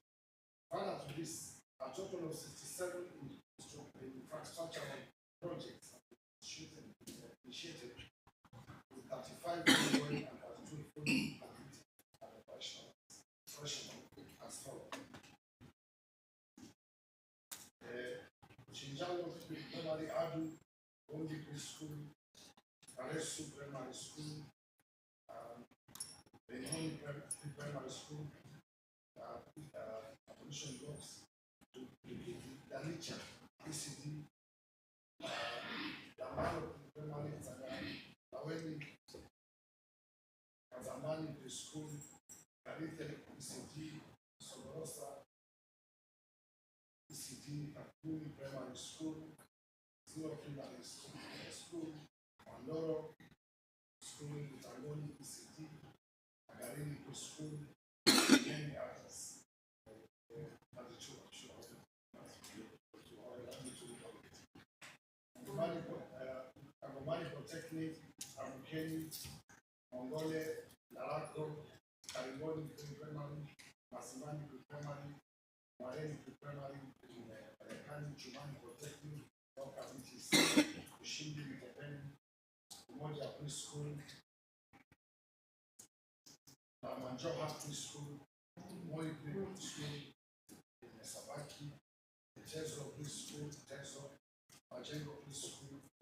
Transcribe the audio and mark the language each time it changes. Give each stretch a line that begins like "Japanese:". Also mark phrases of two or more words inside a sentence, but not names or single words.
English: Further to this, a total of 67 infrastructural projects have been initiated with 35 ongoing and 32 fully completed and operational as follows. Chinjalo Primary Adu, Bondi Preschool, Adress Primary School, Benoni Primary School, abolition blocks, to Dalicha, PCD, Damano Primary Laweni, Kazamani Preschool, Karite PCD, Soborosa, PCD, Kakuni Primary School, Zero Primary School, Mandoro School, Itangoni PCD, Agarini Preschool, and many others. Agomani Polytechnic, Amukeni, Mongole, Larako, Kariboni Primary, Masimani Primary, Mareni Primary, Marekani, Chumani Polytechnic, Doka BTC, Ushindi Mitepeni, Umoja Preschool, Manjoha Preschool, Moi School in Sabaki, the Teso Preschool, Teso, Majengo Preschool.